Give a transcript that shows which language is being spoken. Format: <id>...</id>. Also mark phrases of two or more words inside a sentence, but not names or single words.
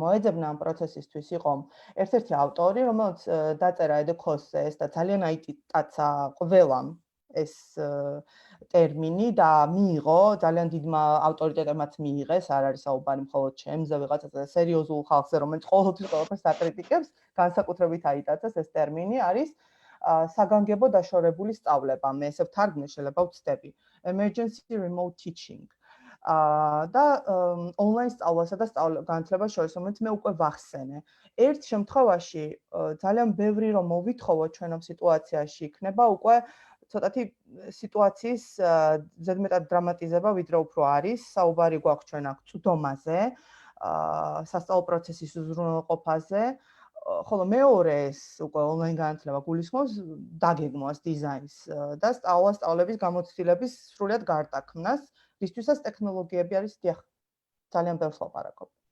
<ka>მოეძებნა ამ პროცესისთვის იყო ერთ-ერთი ავტორი, რომელიც დაწერა EDCOS-ზე და ძალიან აიტიტაცა ყველამ ეს ტერმინი და მიიღო ძალიან დიდმა ავტორიტეტებმაც მიიღეს, არ არის საუბარი მხოლოდ ჩემზე, ვიღაცაზე სერიოზულ ხალხზე, რომელიც ყოველთვის ყველაფერს აკრიტიკებს, განსაკუთრებით აიტაცეს ეს ტერმინი არის საგანგებო დაშორებული სწავლება. მე ესე ვთარგმნე, შეიძლება ვცდები.</ka> <en>Emergency remote teaching.</en> <ka>და ონლაინ სწავლასა და განათლებას შორის, რომელიც მე უკვე ვახსენე. ერთ შემთხვევაში ძალიან ბევრი რომ მოვითხოვო ჩვენ ამ სიტუაციაში იქნება უკვე ცოტათი სიტუაციის ზედმეტად დრამატიზება ვიდრე უფრო არის, საუბარი გვაქვს ჩვენ აქ წვდომაზე, სასწავლო პროცესის უზრუნველყოფაზე, ხოლო მეორე ეს უკვე ონლაინ განათლება გულისხმობს დაგეგმვას დიზაინს და სწავლების გამოცდილების სრულად გარდაქმნას, რისთვისაც ტექნოლოგიები არის დიახ, ძალიან ბევრს ლაპარაკობ.</ka>